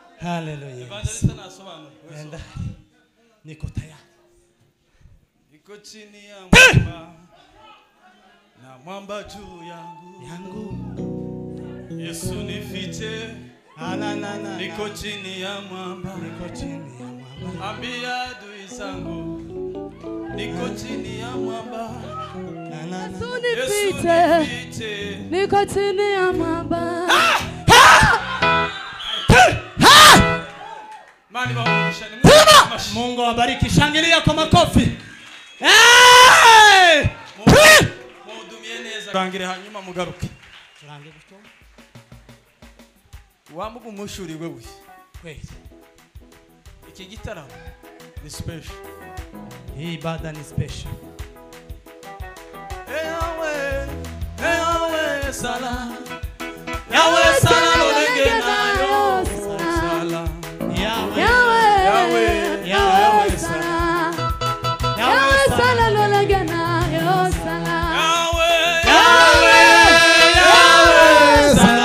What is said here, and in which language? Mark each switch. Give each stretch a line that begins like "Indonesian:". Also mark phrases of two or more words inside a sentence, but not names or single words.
Kinyarwanda: Hallelujah. Evangelista nasobanura.
Swahili: Nenda. Niko tayari. Niko chini ya mwamba na mwamba juu yangu. Yesu nifiche. Niko chini ya mwamba. Ambia adui zangu. Niko chini ya mwamba. Yesu nifiche. Niko chini ya mwamba. Mani bamusha ni Mungu awabariki. Shangilia kwa makofi.
Kinyarwanda: Mudumie neza. Rangire hanyuma mugaruke. Turange gutyo. Wamuga umushuri wewe.
Swahili: Kweli.
Kinyarwanda: Iki gitaramo ni special.
Swahili: Hii ibada ni special.
Lingala: Ewe sala. Yawe sala lolenge nayo. Sala. Yawe sala. Yawe sala lolenge nayo sala. Yawe sala.